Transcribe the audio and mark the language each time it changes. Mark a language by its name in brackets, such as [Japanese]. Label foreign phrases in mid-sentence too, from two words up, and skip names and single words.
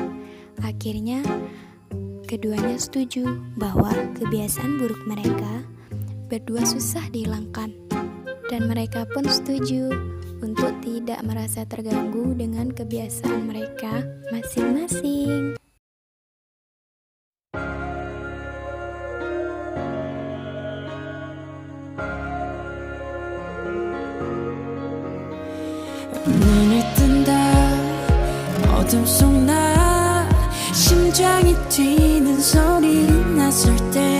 [Indonesian] Akhirnya, keduanya setuju bahwa kebiasaan buruk mereka berdua susah dihilangkan. Dan mereka pun setuju untuk tidak merasa terganggu dengan kebiasaan mereka masing-masing. [Korean] 눈을 뜬다 어둠 속 나 심장이 뛰는 소리 났을 때